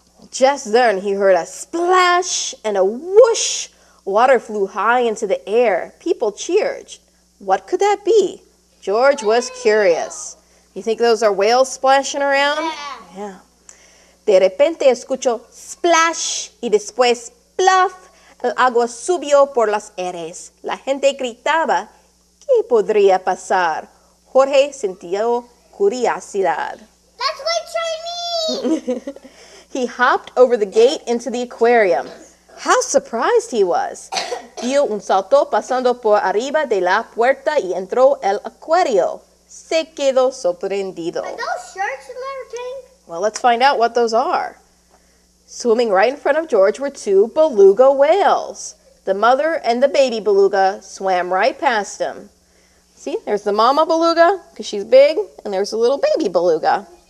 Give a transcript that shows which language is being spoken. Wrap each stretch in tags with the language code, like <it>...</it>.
<en>Just then, he heard a splash and a whoosh. Water flew high into the air. People cheered. What could that be? George was curious. You think those are whales splashing around? Yeah.</en> <es>De repente escuchó splash y después pluff. El agua subió por las aires. La gente gritaba. ¿Qué podría pasar? Jorge sintió curiosidad.</es> <en>That's like Chinese. He hopped over the gate into the aquarium. How surprised he was.</en> <es>Dio un salto pasando por arriba de la puerta y entró el acuario. Se quedó sorprendido.</es> <en>Are those sharks and everything? Well, let's find out what those are. Swimming right in front of George were two beluga whales. The mother and the baby beluga swam right past him. See, there's the mama beluga, because she's big, and there's the little baby beluga.</en>